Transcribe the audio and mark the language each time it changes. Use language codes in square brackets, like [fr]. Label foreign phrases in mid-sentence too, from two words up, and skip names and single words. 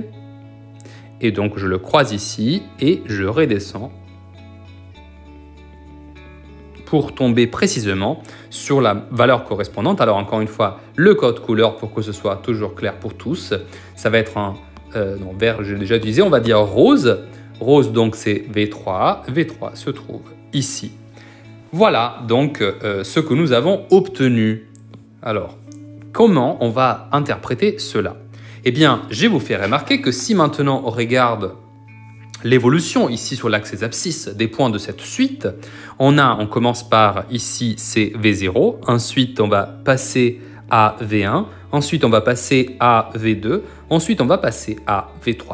[fr] Et donc, je le croise ici et je redescends pour tomber précisément sur la valeur correspondante. Alors, encore une fois, le code couleur pour que ce soit toujours clair pour tous. Ça va être un vert, j'ai déjà utilisé, on va dire rose. Rose, donc, c'est V3. V3 se trouve ici. Voilà donc ce que nous avons obtenu. Alors, comment on va interpréter cela? Eh bien, je vais vous faire remarquer que si maintenant on regarde l'évolution ici sur l'axe des abscisses des points de cette suite, on commence par ici c'est V0, ensuite on va passer à V1, ensuite on va passer à V2, ensuite on va passer à V3.